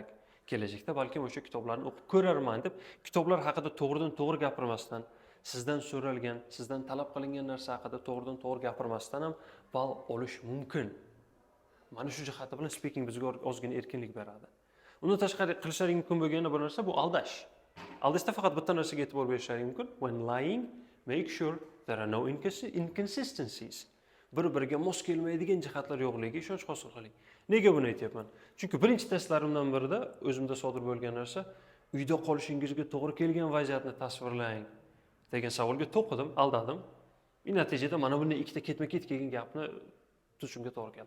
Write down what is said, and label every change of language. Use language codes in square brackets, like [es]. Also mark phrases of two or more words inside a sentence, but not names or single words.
[uz] Kelajakda balkim o'sha kitoblarni o'qib ko'rarman deb, kitoblar haqida to'g'ridan-to'g'ri gapirmasdan, sizdan so'ralgan, sizdan talab qilingan narsa haqida to'g'ridan-to'g'ri gapirmasdan ham ball olish mumkin. Mana shu jihati bilan speaking bizga ozgina erkinlik beradi. Undan tashqari qilishlaring mumkin bo'lgan bir narsa bu aldash. Aldashda faqat bitta narsaga e'tibor berishlaring mumkin. [en] When lying, make sure there are no inconsistencies. [uz] Bir-biriga mos kelmaydigan jihatlar yo'qligiga ishonch hosil qiling. Nega buni aytyapman? Chunki birinchi testlarimdan birida o'zimda sodir bo'lgan narsa uyda qolishingizga to'g'ri kelgan vaziyatni tasvirlang degan savolga to'qidim, aldadim. Natijada mana bunday ikkita ketma-ket kelgan gapni tuzishimga to'g'ri keldi.